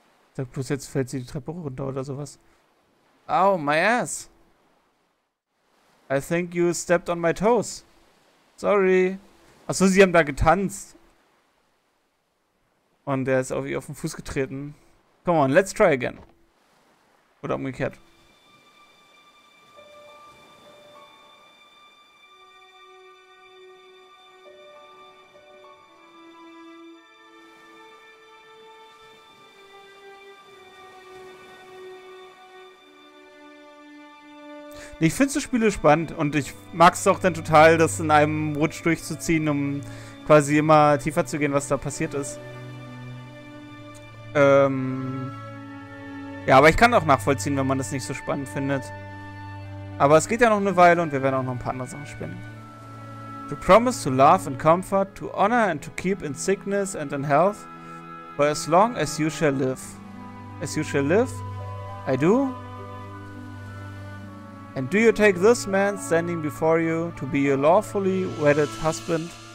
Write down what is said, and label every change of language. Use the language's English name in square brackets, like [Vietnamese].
[German] Ich sag bloß, jetzt fällt sie die Treppe runter oder sowas. [English] Ow, my ass. I think you stepped on my toes. Sorry. [German] Achso, sie haben da getanzt. Und er ist auf ihr auf den Fuß getreten. [English] Come on, let's try again. [German] Oder umgekehrt. Ich finde so Spiele spannend und ich mag es auch dann total, das in einem Rutsch durchzuziehen, um quasi immer tiefer zu gehen, was da passiert ist. Ja, aber ich kann auch nachvollziehen, wenn man das nicht so spannend findet. Aber es geht ja noch eine Weile und wir werden auch noch ein paar andere Sachen spielen. [English] To promise to love and comfort, to honor and to keep in sickness and in health, for as long as you shall live. As you shall live, I do. And do you take this man standing before you to be your lawfully wedded husband?